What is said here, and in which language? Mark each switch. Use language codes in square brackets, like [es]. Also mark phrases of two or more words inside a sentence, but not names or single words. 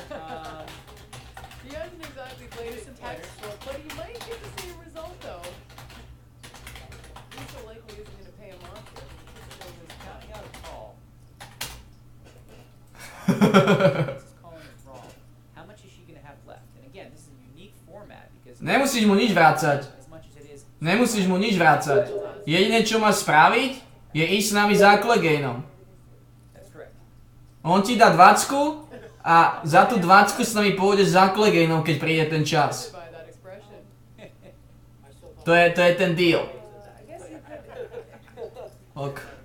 [en] He hasn't exactly played it textbook, but he might get the same result though. He's so likely isn't going to pay him off here. He's counting out a call. This is calling it wrong. How much is she going to have left? And again, this is a unique format because [sk] Nemusíš mu nič vrácať. Nemusíš mu nič vrácať. Jediné, čo máš spraviť, je ísť s nami za Cleganeom. On ti dá 20 a za tú 20 s nami pôjdeš za Cleganeom, keď príde ten čas. To je ten deal. Ok.